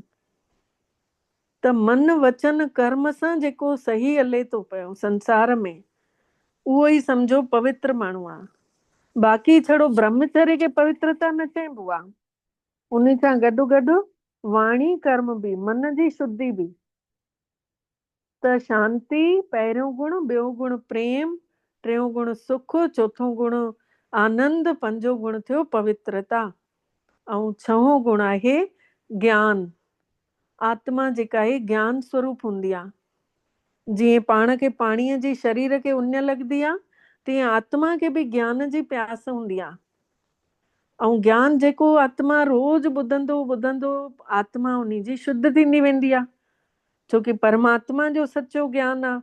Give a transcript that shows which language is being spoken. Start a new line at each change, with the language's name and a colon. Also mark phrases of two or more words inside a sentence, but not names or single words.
Sindhi: त मन वचन कर्म सां जेको सही हले थो पियो संसार में, उहो ई सम्झो पवित्र माण्हू आहे। बाक़ी छड़ो ब्रह्मचर्य खे पवित्रता न चइबो आहे, उन सां गॾु गॾु वाणी कर्म बि, मन जी शुद्धि बि। त शांति पहिरियों गुण, ॿियो गुण प्रेम, टियों गुण सुख, चौथों गुण आनंद, पंजो गुण थियो पवित्रता, ऐं छहों गुण आहे ज्ञान। आत्मा जेका आहे ज्ञान स्वरूप हूंदी आहे। जीअं पाण खे पाणीअ जी शरीर खे उञ लॻंदी आहे, तीअं आत्मा खे बि ज्ञान जी प्यास हूंदी आहे। ऐं ज्ञान जेको आत्मा रोज ॿुधंदो ॿुधंदो आत्मा उन्ही जी शुद्ध थींदी वेंदी आहे, छोकी परमात्मा जो सचो ज्ञान आहे।